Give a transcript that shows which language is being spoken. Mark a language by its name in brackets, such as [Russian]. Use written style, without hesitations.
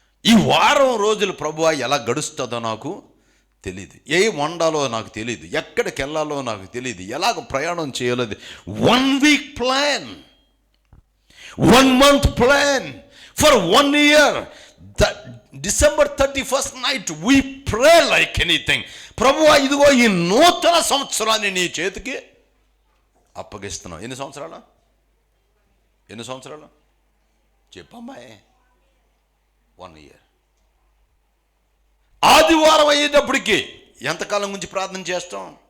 [Telugu] ఈ వారం రోజులు ప్రభువా ఎలా గడుస్తుందో నాకు తెలియదు, ఏ వండాలో నాకు తెలియదు, ఎక్కడికి వెళ్ళాలో నాకు తెలియదు, ఎలాగ ప్రయాణం చేయాలో. [English] 1 week plan, 1 month plan, for 1 year. December 31st night we pray like anything. [Telugu] ప్రభువా ఇదిగో ఈ నూతన సంవత్సరాన్ని నీ చేతికి అప్పగిస్తున్నావు. ఎన్ని సంవత్సరాలు చెప్పమ్మాయి? [English] 1 year. [Telugu] ఆదివారం అయ్యేటప్పటికి ఎంతకాలం గురించి ప్రార్థన చేస్తాం?